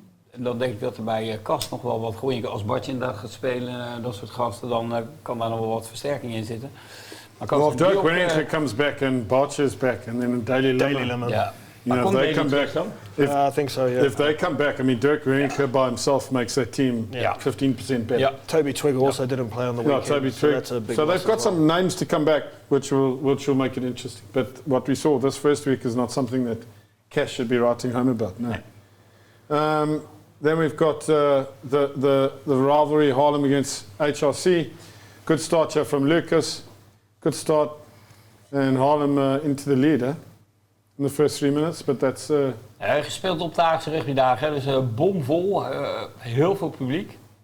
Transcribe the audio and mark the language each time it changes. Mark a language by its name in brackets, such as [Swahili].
[Dutch] En dan denk ik dat er bij Cas nog wel wat groeien. Als Bartje inderdaad gaat spelen, dat soort gasten, dan kan daar nog wel wat versterking in zitten. Maar [English] Well, if Dirk Winninker comes back and Barcher is back, and then Daily Limmer. [Dutch] Ja. [English] You know, if they come back, I think so, yeah. if they come back, I mean, Dirk Winninker by himself makes that team 15% better. [Dutch] Ja. [English] Toby Twig also didn't play on the weekend. Toby so Twig. that's a big So loss they've got as well. some names to come back, which will make it interesting. But what we saw this first week is not something that Cash should be writing home about. No. Then we've got the rivalry Haarlem against HRC. Good start here from Lucas. Good start. And Haarlem into the leader in the first 3 minutes. But that's... [Dutch] gespeeld op de Haagse rugbydagen, dus bomvol, heel veel publiek.